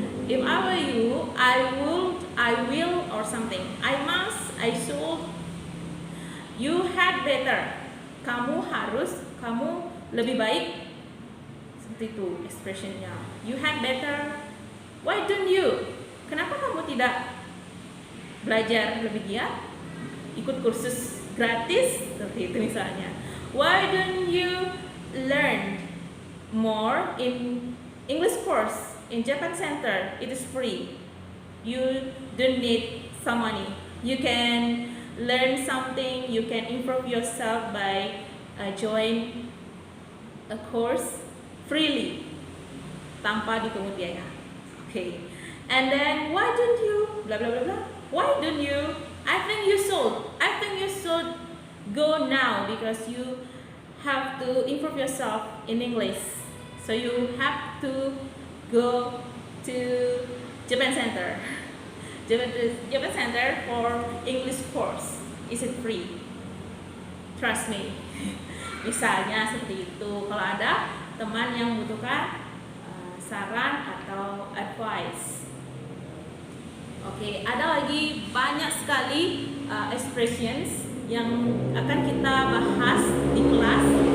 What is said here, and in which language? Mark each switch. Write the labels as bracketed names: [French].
[English] If I were you, I will or something. I must, I should. You had better. [Indonesian] Kamu harus, kamu lebih baik. Seperti itu expressionnya. [English] You had better. Why don't you? [Indonesian] Kenapa kamu tidak belajar lebih giat? Ikut kursus gratis seperti itu misalnya. [English] Why don't you learn more in English course in Japan Center? It is free. You don't need some money. You can learn something. You can improve yourself by join a course freely [Indonesian] tanpa dipungut biaya. [English] Okay. And then why don't you blah blah blah blah? Why don't you? I think you should go now because you have to improve yourself in English. So you have to go to Japan Center. Japan Center for English course. Is it free? Trust me. [Indonesian] Misalnya seperti itu. Kalau ada teman yang membutuhkan saran atau advice. Oke, ada lagi banyak sekali expressions yang akan kita bahas di kelas.